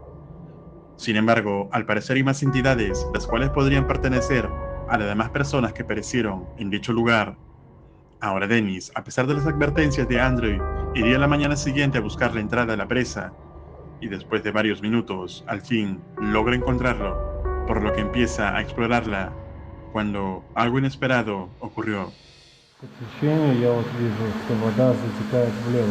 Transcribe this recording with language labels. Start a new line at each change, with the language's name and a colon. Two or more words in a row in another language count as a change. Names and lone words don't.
Spanish: Sin embargo, al parecer hay más entidades, las cuales podrían pertenecer a las demás personas que perecieron en dicho lugar. Ahora Dennis, a pesar de las advertencias de Andrew, iría la mañana siguiente a buscar la entrada a la presa, y después de varios minutos, al fin, logra encontrarlo, por lo que empieza a explorarla, cuando algo inesperado ocurrió.
Russian: По течению я вот вижу, что вода затекает влево.